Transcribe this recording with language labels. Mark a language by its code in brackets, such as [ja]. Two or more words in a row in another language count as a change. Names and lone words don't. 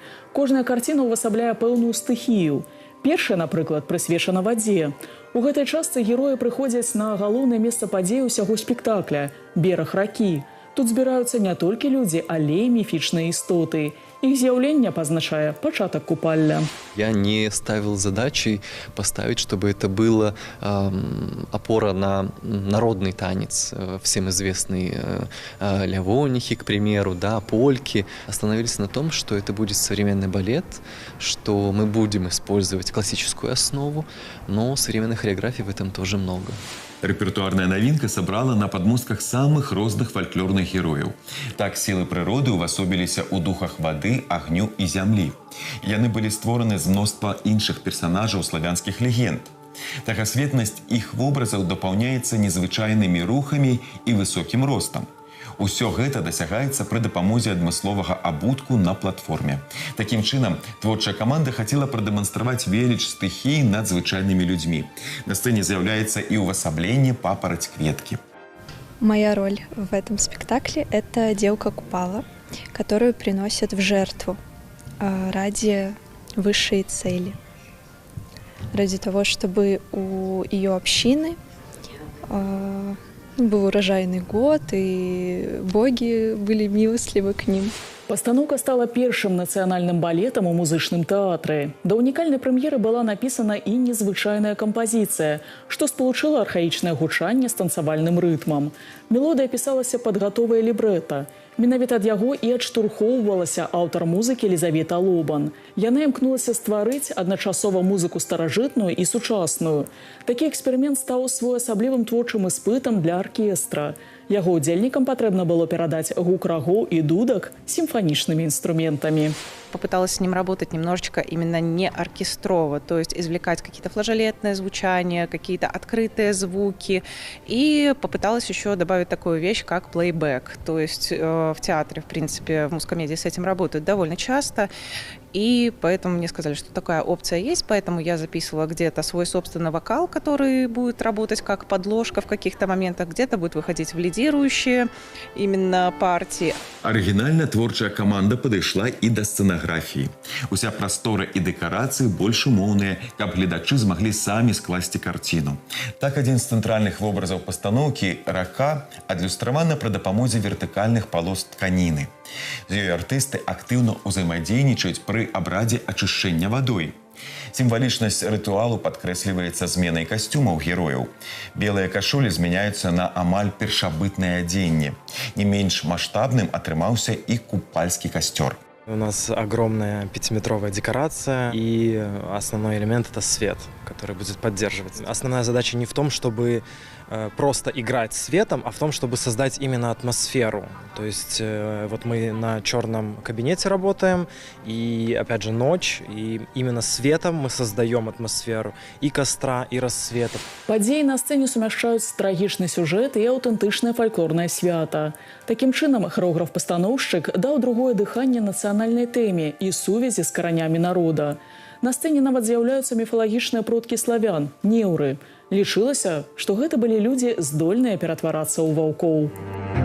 [be] Кожная карціна ўвасабляе пэўную стыхію. Першая, напрыклад, прысвечана вадзе. У гэтай частцы героі прыходзяць на галоўнае месца падзей усяго спектакля – бераг ракі. Тут збіраюцца не толькі людзі, але і міфічныя істоты. Іх з'яўленне пазначае пачатак купалля. [ru] Я не ставил задачей поставить, чтобы это было опора на народный танец. Всем известные лявонихи, к примеру, да, польки. Остановились на том, что это будет современный балет, что мы будем использовать классическую основу, но современной хореографии в этом тоже много. [be] Рэпертуарная навінка сабрала на падмостках самых розных фальклорных герояў. Так сілы прыроды ўвасобіліся ў духах вады, агню і зямлі. Яны былі створаны з мноства іншых персанажаў славянскіх легенд. Тагасветнасць іх вобразаў дапаўняецца незвычайнымі рухамі і высокім ростам. Усё гэта дасягаецца пры дапамозе адмысловага абутку на платформе. Такім чынам, творчая каманда хацела прадэманстраваць веліч стыхій над звычайнымі людзьмі. На сцэне з'яўляецца і ўвасабленне папараць-кветкі. [ru] Моя роль в этом спектакле – это девка-купала, которую приносят в жертву ради высшей цели. Ради того, чтобы у ее общины был урожайный год, и боги были милостливы к ним. [be] Пастаноўка стала першым нацыянальным балетам у музычным тэатры. Да унікальнай прэм'еры была напісана і незвычайная кампазіцыя, што спалучыла архаічнае гучанне з танцавальным рытмам. Мелодыя пісалася пад гатовае лібрэта. Менавіта ад яго і адштурхоўвалася аўтар музыкі Елізавета Лобан. Яна імкнулася стварыць адначасова музыку старажытную і сучасную. Такі эксперымент стаў своеасаблівым творчым іспытам для аркестра. Яго удзельнікам патрэбна было перадаць гук рагоў і дудак сімфанічнымі інструментамі. [ru] Попыталась с ним работать немножечко именно не оркестрово, то есть извлекать какие-то флажолетные звучания, какие-то открытые звуки. И попыталась еще добавить такую вещь, как плейбэк. То есть в театре, в принципе, в музкомедии с этим работают довольно часто. И поэтому мне сказали, что такая опция есть, поэтому я записывала где-то свой собственный вокал, который будет работать как подложка в каких-то моментах, где-то будет выходить в лидирующие именно партии. [be] Арыгінальна творчая каманда падышла і да сцэнаграфіі. Уся прастора і дэкарацыі больш умоўныя, каб гледачы змаглі самі скласці карціну. Так адзін з цэнтральных вобразаў пастаноўкі рака адлюстравана пры дапамозе вертыкальных палос тканіны. З ёй артысты актыўна ўзаемадзейнічаюць пры абрадзе ачышчэння вадой. Сімвалічнасць рытуалу падкрэсліваецца зменай касцюмаў герояў. Белыя кашулі змяняюцца на амаль першабытнае адзенне. Не менш маштабным атрымаўся і купальскі касцёр. [ru] У нас огромная 5-метровая декорация, и основной элемент – это свет, который будет поддерживать. Основная задача не в том, чтобы просто играть светом, а в том, чтобы создать именно атмосферу. То есть вот мы на черном кабинете работаем, и опять же ночь, и именно светом мы создаем атмосферу и костра, и рассвета. [be] Падзеі на сцэне сумяшчаюць трагічны сюжэт і аўтэнтычнае фальклорнае свята. Такім чынам, хореограф-пастаноўшчык даў другое дыханне нацыянальнай тэме і сувязі з каранямі народа. На сцэне нават з'яўляюцца міфалагічныя продкі славян – неўры. Лічылася, што гэта былі людзі, здольныя ператварацца ў ваўкоў.